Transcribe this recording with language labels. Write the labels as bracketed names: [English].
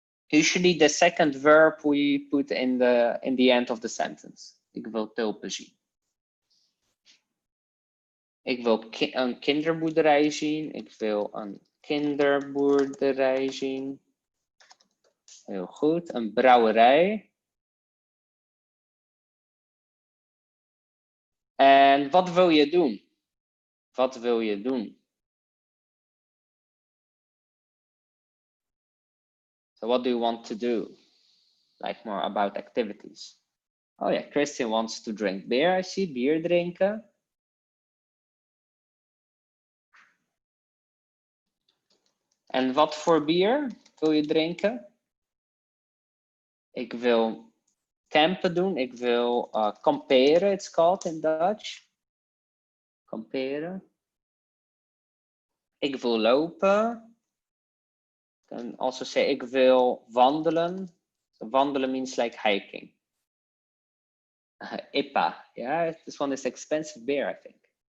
[English] Usually the second verb we put in the end of the sentence. [Dutch] Ik wil tulpen zien. Ik wil een kinderboerderij zien. Ik wil een kinderboerderij zien. Heel goed. Een brouwerij. En wat wil je doen? Wat wil je doen? [English] So what do you want to do? Like more about activities. Oh yeah, Christian wants to drink beer. I see, [Dutch] bier drinken. En wat voor bier wil je drinken? Ik wil campen doen. Ik wil kamperen, [English] it's called in Dutch. Kamperen. [Dutch] Ik wil lopen. [English] Can also say [Dutch] ik wil wandelen. [English] So wandelen means like hiking. IPA, yeah, this one is expensive beer, I think.